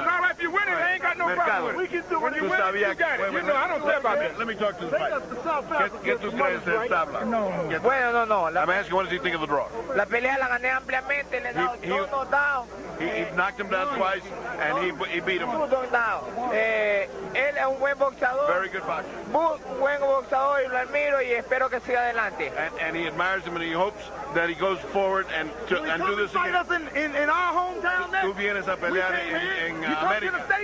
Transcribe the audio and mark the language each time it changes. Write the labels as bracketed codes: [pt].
[en] All right, if you win it, I ain't got no problem. We can do it. When you win it, you got it. You know, I don't care about that. Let me talk to the fighter. [es] ¿Qué tú crees de tabla? Bueno, no. [en] I'm asking, what does he think of the draw? [es] La pelea la gané ampliamente. Le he dado 2 knockdowns. [en] He knocked him down twice, and he beat him. [es] Él es un buen boxeador. [en] Very good boxer. [es] Buen boxeador y lo admiro y espero que siga adelante. [en] And he admires him and he hopes that he goes forward and do this again. In our hometown, [es] Tú vienes a pelear en América.